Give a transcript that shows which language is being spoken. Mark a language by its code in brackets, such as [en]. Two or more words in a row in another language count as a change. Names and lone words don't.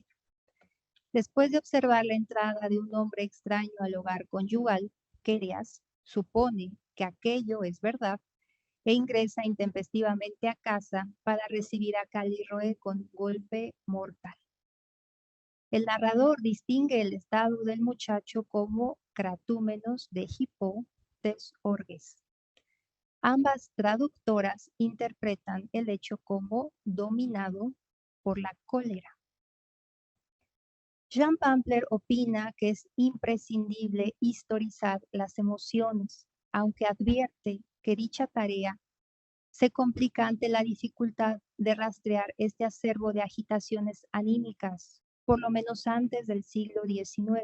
[es] Después de observar la entrada de un hombre extraño al hogar conyugal, Querias supone que aquello es verdad e ingresa intempestivamente a casa para recibir a Calíroe con un golpe mortal. El narrador distingue el estado del muchacho como [el] κρατούμενος δὲ ὑπὸ τῆς ὀργῆς. [es] Ambas traductoras interpretan el hecho como dominado por la cólera. Jean Pampler opina que es imprescindible historizar las emociones, aunque advierte que dicha tarea se complica ante la dificultad de rastrear este acervo de agitaciones anímicas, por lo menos antes del siglo XIX.